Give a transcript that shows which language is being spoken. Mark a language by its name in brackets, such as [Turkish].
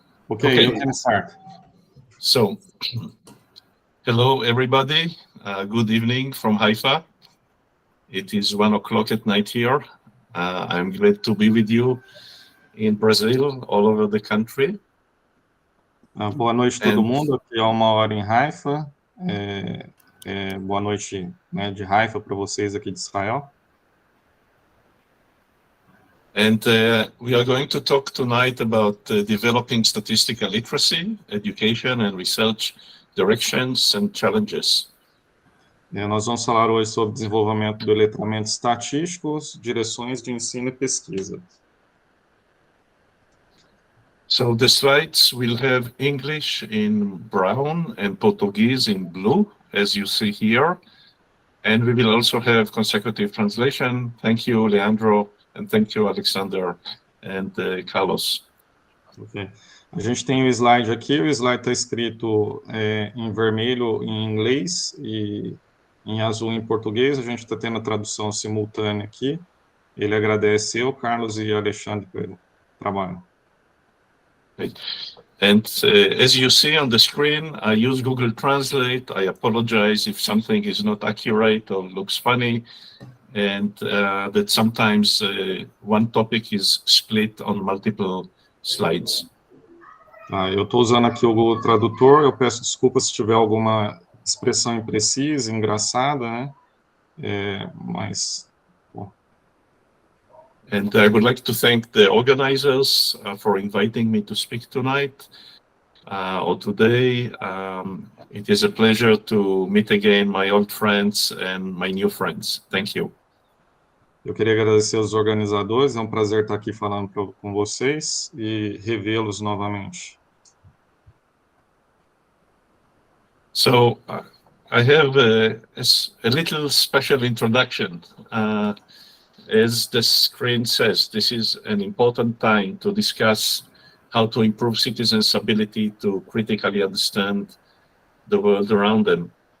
[English] Okay, you can start. So, hello everybody. Good evening from Haifa. It is 1 o'clock at night here. I'm glad to be with you in Brazil, all over the country. [Portuguese] Boa noite todo mundo, aqui é 1h em Haifa. Boa noite, né, de Haifa para vocês aqui de Israel. [English] And we are going to talk tonight about developing statistical literacy, education and research directions and challenges. [Portuguese] Nós vamos falar hoje sobre desenvolvimento do letramento estatístico, direções de ensino e pesquisa. [English] So the slides will have English in brown and Portuguese in blue, as you see here. And we will also have consecutive translation. Thank you, Leandro, and thank you, Alexander and Carlos. Okay. [Portuguese] A gente tem o slide aqui, o slide está escrito em vermelho em inglês e em azul em português. A gente está tendo a tradução simultânea aqui. Ele agradece eu, Carlos e Alexandre pelo trabalho. [English] And as you see on the screen, I use Google Translate. I apologize if something is not accurate or looks funny, and that sometimes one topic is split on multiple slides. [Portuguese] Eu estou usando aqui o Google Tradutor. Eu peço desculpas se tiver alguma expressão imprecisa, engraçada, né? Mas... Bom. [English] And I would like to thank the organizers for inviting me to speak tonight or today. It is a pleasure to meet again my old friends and my new friends. Thank you. [Portuguese] Eu queria agradecer aos organizadores. É um prazer estar aqui falando com vocês e revê-los novamente. [English] So I have a little special introduction. As the screen says, this is an important time to discuss how to improve citizens' ability to critically understand the world around them.